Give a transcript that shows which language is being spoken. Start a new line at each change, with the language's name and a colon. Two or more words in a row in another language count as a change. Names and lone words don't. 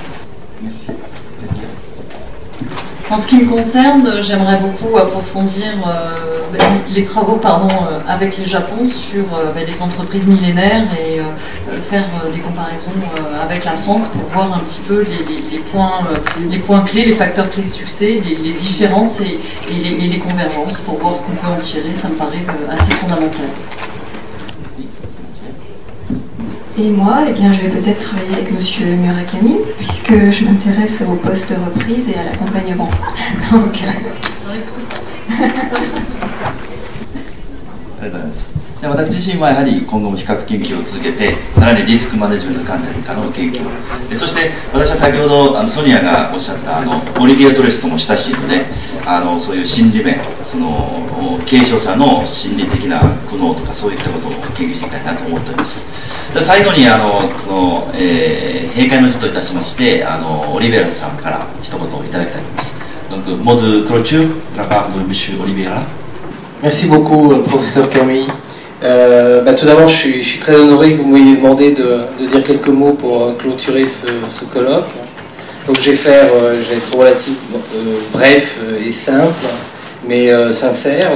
French: En ce qui me concerne, j'aimerais beaucoup approfondir les travaux avec le Japon sur les entreprises millénaires et faire des comparaisons avec la France pour voir un petit peu les points clés, les facteurs clés de succès, les différences et les convergences pour voir ce qu'on peut en tirer. Ça me paraît assez fondamental. Et moi, eh bien, je vais peut-être travailler avec Monsieur Murakami, puisque je m'intéresse au poste de reprise et à l'accompagnement. Donc,
Japanese: で私自身はやはり今後も比較研究を続けて、さらにリスクマネジメント観点からの研究、そして私は先ほどソニアがおっしゃったオリビア・トレスとも親しいので、そういう心理面、その継承者の心理的な苦悩とかそういったことを研究していきたいなと思っております。で最後にこの、閉会の辞といたしましてオリベラさんから一言いただきたいと思います。
French: Donc, mot de clôture de la part de Monsieur Oliveira. Merci beaucoup, professeur Camille. Tout d'abord, je suis très honoré que vous m'ayez demandé de dire quelques mots pour clôturer ce colloque. Donc je vais être relativement bref et simple, mais sincère.